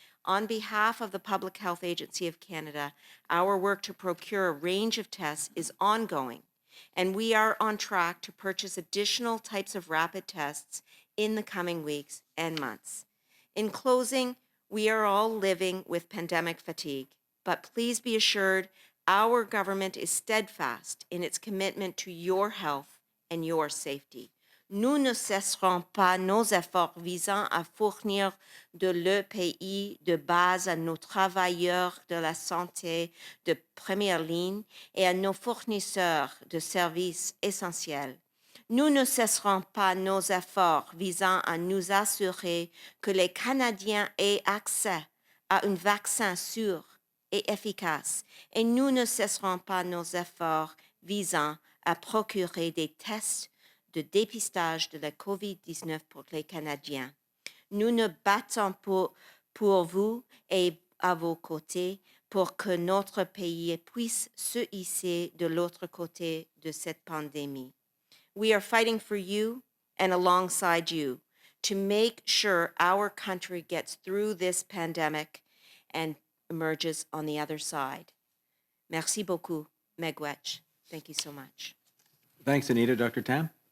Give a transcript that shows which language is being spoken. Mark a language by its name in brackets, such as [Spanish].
[English] On behalf of the Public Health Agency of Canada, our work to procure a range of tests is ongoing, and we are on track to purchase additional types of rapid tests in the coming weeks and months. In closing, we are all living with pandemic fatigue, but please be assured our government is steadfast in its commitment to your health and your safety. [French] Nous ne cesserons pas nos efforts visant à fournir de l'EPI de base à nos travailleurs de la santé de première ligne et à nos fournisseurs de services essentiels. Nous ne cesserons pas nos efforts visant à nous assurer que les Canadiens aient accès à un vaccin sûr et efficace, et nous ne cesserons pas nos efforts visant à procurer des tests de dépistage de la COVID-19 pour les Canadiens. Nous nous battons pour vous et à vos côtés pour que notre pays puisse se hisser de l'autre côté de cette pandémie. [English] We are fighting for you and alongside you to make sure our country gets through this pandemic and emerges on the other side. [French] Merci beaucoup, [English] Megwetch. Thank you so much. Thanks, Anita. Dr. Tam?